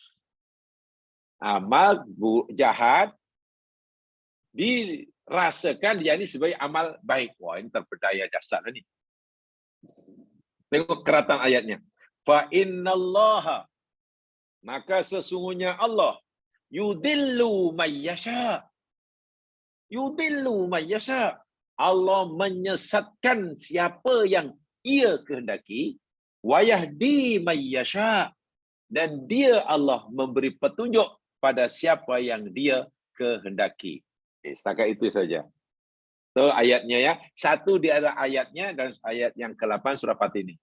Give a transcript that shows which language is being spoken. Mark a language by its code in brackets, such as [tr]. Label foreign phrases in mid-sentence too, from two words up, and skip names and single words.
[ms] Amal jahat dirasakan dia ini sebagai amal baik. Wah, ini terpedaya dasar ini. Tengok keratan ayatnya. [ar] فإن الله, [ms] maka sesungguhnya Allah [ar] يضل من يشاء. يضل من يشاء. [ms] Allah menyesatkan siapa yang ia kehendaki, [ar] ويهدي من يشاء, [ms] dan dia Allah memberi petunjuk pada siapa yang dia kehendaki. Setakat itu saja. So ayatnya ya, satu di antara ayatnya dan ayat yang ke-8 surah Fatir ini.